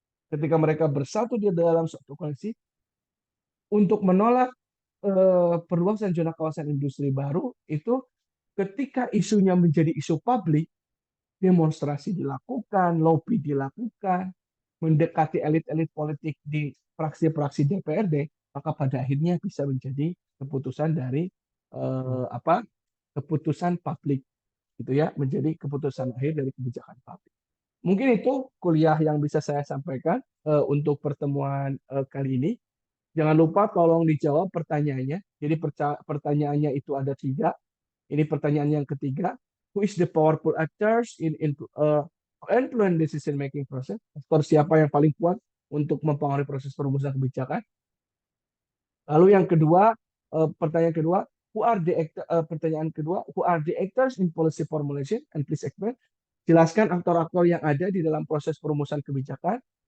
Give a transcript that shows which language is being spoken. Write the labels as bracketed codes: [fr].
[id] ketika mereka bersatu di dalam suatu koalisi untuk menolak perluasan zona kawasan industri baru itu, ketika isunya menjadi isu publik, demonstrasi dilakukan, lobby dilakukan, mendekati elit-elit politik di fraksi-fraksi DPRD, maka pada akhirnya bisa menjadi keputusan dari apa keputusan publik, gitu ya, menjadi keputusan akhir dari kebijakan publik. Mungkin itu kuliah yang bisa saya sampaikan untuk pertemuan kali ini. Jangan lupa tolong dijawab pertanyaannya. Jadi pertanyaannya itu ada 3. Ini pertanyaan yang ketiga. [en] Who is the powerful actors in influence decision making process? [id] Aktor siapa yang paling kuat untuk mempengaruhi proses perumusan kebijakan? Lalu yang kedua, pertanyaan kedua, [en] pertanyaan kedua, who are the actors in policy formulation? And please explain. [id] Jelaskan aktor-aktor yang ada di dalam proses perumusan kebijakan.